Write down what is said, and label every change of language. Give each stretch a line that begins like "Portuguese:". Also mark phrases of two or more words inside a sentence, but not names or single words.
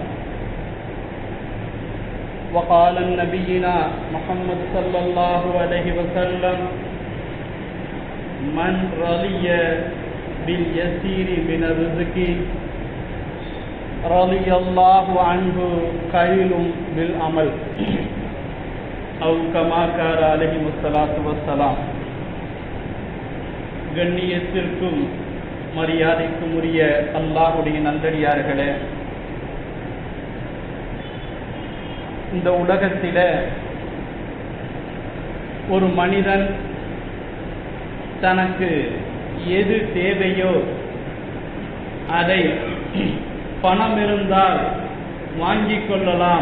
Arabic: وقال نبينا محمد صلى الله عليه وسلم: من رضي باليسير من الرزق رضي الله عنه خير بالعمل أو كما قال عليه الصلاة والسلام.
Tamil: கண்ணியத்திற்கும் மரியாதைக்கும் உரிய அல்லாஹ்வுடைய நல்லடியார்களே, இந்த உலகத்தில ஒரு மனிதன் தனக்கு எது தேவையோ அதை பணம் இருந்தால் வாங்கிக் கொள்ளலாம்.